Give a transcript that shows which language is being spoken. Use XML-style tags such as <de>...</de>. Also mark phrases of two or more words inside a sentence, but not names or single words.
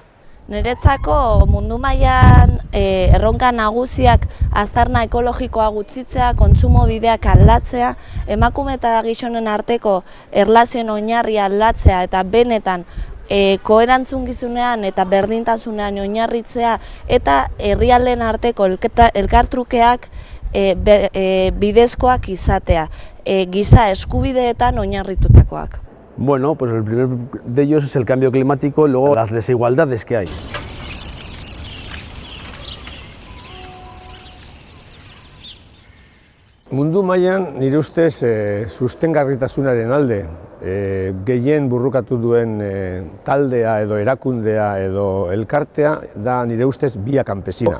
<eu>Niretzako mundu mailan erronka nagusiak aztarna ekologikoa gutxitzea, kontsumo bideak aldatzea, emakume eta gizonen arteko erlazioen oinarria aldatzea eta benetan koerantzunkizunean eta berdintasunean oinarritzea eta herrialdeen arteko elkartrukeak bidezkoak izatea, giza eskubideetan oinarritutakoak.</eu> <es>Bueno, pues el primero de ellos es el cambio climático y luego las desigualdades que hay.</es> <eu>Mundu mailan nire ustez sustengarritasunaren alde gehien burrukatu duen taldea edo erakundea edo elkartea da nire ustez Via Campesina.</eu>